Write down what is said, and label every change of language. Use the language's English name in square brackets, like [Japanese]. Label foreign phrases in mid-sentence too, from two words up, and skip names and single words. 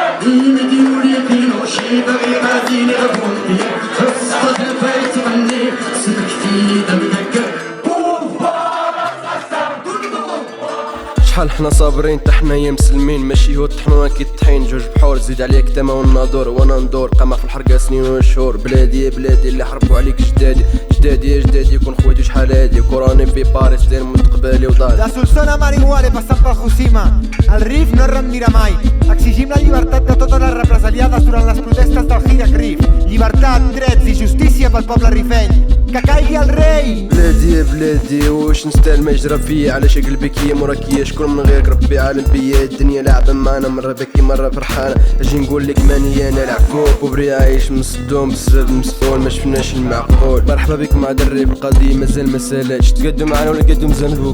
[Arabic] شحال حنا صابرين تحنا يا مسلمين، ماشي هو الطحنون كي الطحين، جوج بحور زيد عليك تما والنادور وانا ندور، قمع في الحرقه سنين وشهور. بلادي يا بلادي اللي حربوا عليك جدادي، جدادي يا جدادي كون خواتي شحال هادي، كوراني في باريس داير مستقبلي وداري. [Catalan] Da Solsona a Marihuana passant per Fukushima, el RIF no es rendirà mai. Exigim la llibertat de totes les represaliades durant les protestes del Hirak Rif. Llibertat, drets i justícia pel poble rifeny. Que caigui el rei! [Arabic] بلادي يا بلادي واش نستاهل ما يجرى فيا، علاش قلبك هي مراكية، شكون من غيرك ربي عالم بيا، الدنيا لعبة معانا مرة بكي مرة فرحانة، اجي نقول لك ماني انا العفو بوبري عايش مصدوم بسبب مسؤول ما شفناش المعقول. مرحبا بك مع دري القضية مازال ما سالاتش، تقدم معانا ولا نقدم زنبوك.